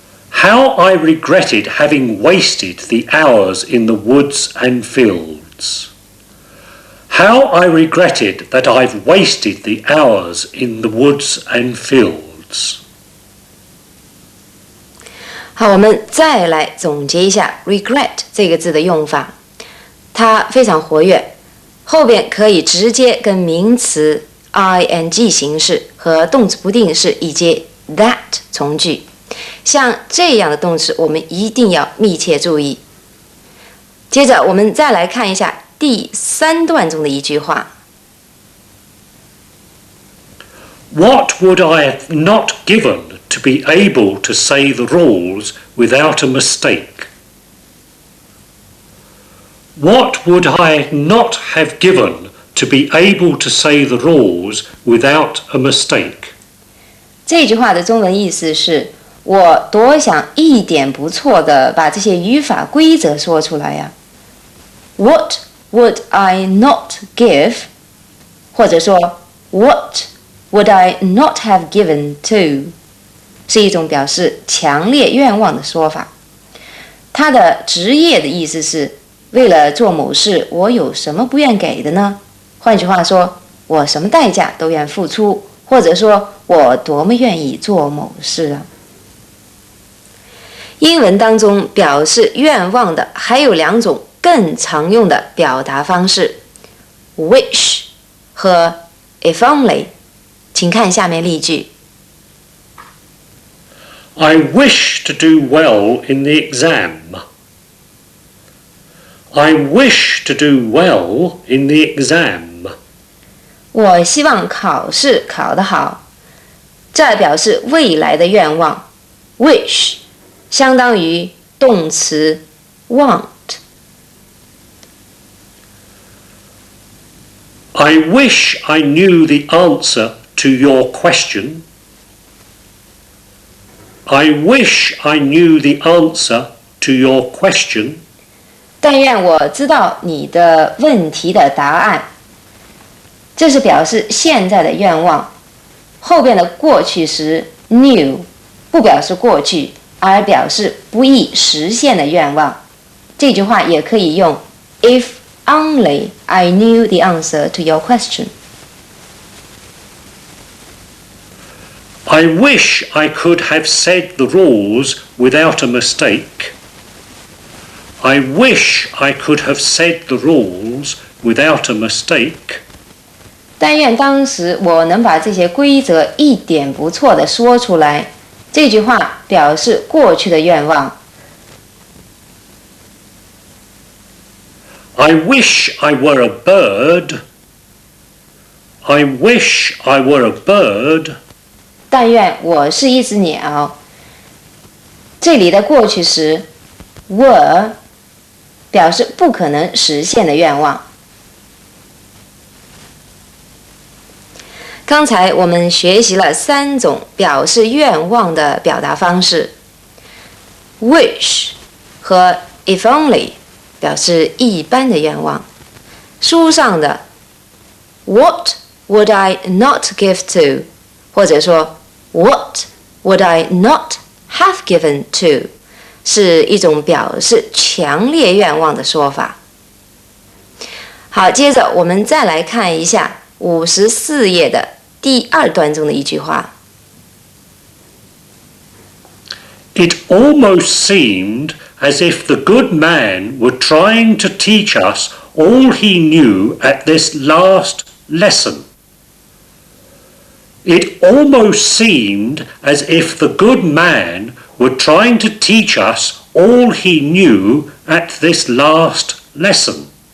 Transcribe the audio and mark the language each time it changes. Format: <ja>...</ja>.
<en>How I regretted having wasted the hours in the woods and fields. How I regretted that I've wasted the hours in the woods and fields.</en> <zh>好，我们再来总结一下 regret 这个字的用法。它非常活跃，后边可以直接跟名词 ing 形式和动词不定式以及 that 从句。像这样的动词，我们一定要密切注意。接着，我们再来看一下第3段中的一句话。</zh> <en>What would I have not given to be able to say the rules without a mistake? What would I not have given to be able to say the rules without a mistake?</en> <zh>这句话的中文意思是：我多想一点不错的把这些语法规则说出来呀。</zh> <en>What would I not give？</en> <zh>或者说</zh> <en>What would I not have given to？</en> <zh>是一种表示强烈愿望的说法。它的直译的意思是：为了做某事，我有什么不愿给的呢？换句话说，我什么代价都愿付出，或者说我多么愿意做某事啊。英文当中表示愿望的还有2种更常用的表达方式 ，wish 和 if only。请看下面例句。</zh> <en>I wish to do well in the exam. I wish to do well in the exam.</en> <zh>我希望考试考得好。这表示未来的愿望 ，wish 相当于动词 want。</zh> <en>I wish I knew the answer to your question. I wish I knew the answer to your question.</en> <zh>但愿我知道你的问题的答案。这是表示现在的愿望，后边的过去时 knew 不表示过去，而表示不易实现的愿望。这句话也可以用</zh> <en>If only I knew the answer to your question. I wish I could have said the rules without a mistake. I wish I could have said the rules without a mistake.</en> <zh>但愿当时我能把这些规则一点不错地说出来。这句话表示过去的愿望。</zh> <en>I wish I were a bird. I wish I were a bird.</en> <zh>但愿我是一只鸟。这里的过去时 were 表示不可能实现的愿望。刚才我们学习了3种表示愿望的表达方式 ，wish 和 if only 表示一般的愿望。书上的</zh> <en>What would I not give to？</en> <zh>或者说</zh> <en>What would I not have given to？</en> <zh>是一种表示强烈愿望的说法。好，接着我们再来看一下54页的第2段中的一句话。</zh> <en>It almost seemed as if the good man were trying to teach us all he knew at this last lesson. It almost seemed as if the good man were trying to teach us all he knew at this last lesson.</en>